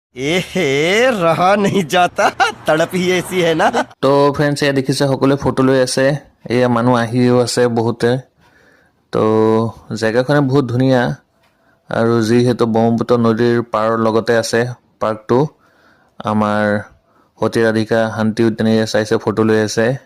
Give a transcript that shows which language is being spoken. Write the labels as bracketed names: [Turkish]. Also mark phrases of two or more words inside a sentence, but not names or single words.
[Hindi] एहे रहा नहीं जाता तड़प ही ऐसी है ना [Assamese] তো ফ্ৰেণ্ডছ এয়া দেখিছে সকলোৱে ফটো লৈ আছে এয়া মানুহ আহিও আছে বহুতে তো জেগাখনে বহুত ধুনীয়া আৰু যিহেতু ব্ৰহ্মপুত্ৰ নদীৰ পাৰৰ লগতে আছে পাৰ্কটো আমাৰ সতী ৰাধিকা শান্তি উদ্যানেৰে চাইছে ফটো লৈ আছে